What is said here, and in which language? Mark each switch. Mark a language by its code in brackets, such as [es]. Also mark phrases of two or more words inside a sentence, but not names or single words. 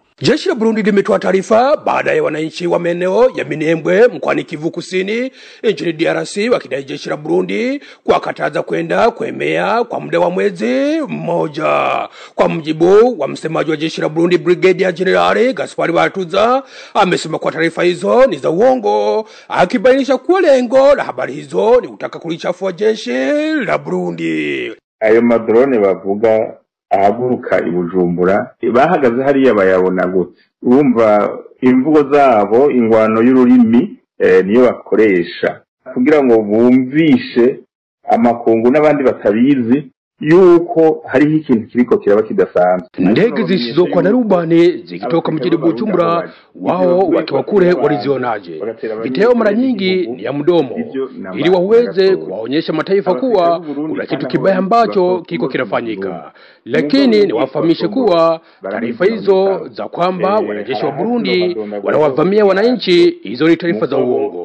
[sw] Jeshi la Burundi limetoa taarifa baada ya wananchi wa maeneo ya Minembwe mkoani Kivu Kusini nchini DRC wakidai jeshi la Burundi kuwakataza kwenda kuemea kwa muda wa mwezi mmoja. Kwa mjibu wa msemaji wa jeshi la Burundi, Brigadier General Gaspar Baratuza, amesema kwa taarifa hizo ni za uongo, akibainisha kuwa lengo la habari hizo ni kutaka kulichafua jeshi la Burundi. [rn] Ayo madrone bavuga ahaguruka i Bujumbura bahagaze hariya bayabona gute? Urumva imvugo zabo, ingwano y'ururimi niyo bakoresha kugira ngo bumvishe amakungu n'abandi batabizi yuko hariho ikintu kiriko kiraba kidasanzwe. [sw] Ndege zisizokuwa na rubani zikitoka mjini Bujumbura, wao wakiwa kule walizionaje? Video mara nyingi ni ya mdomo ili waweze kuwaonyesha mataifa kuwa kuna kitu kibaya ambacho kiko kinafanyika. Lakini niwafahamishe kuwa taarifa hizo za kwamba wanajeshi wa Burundi wanawavamia wananchi, hizo ni taarifa za uongo.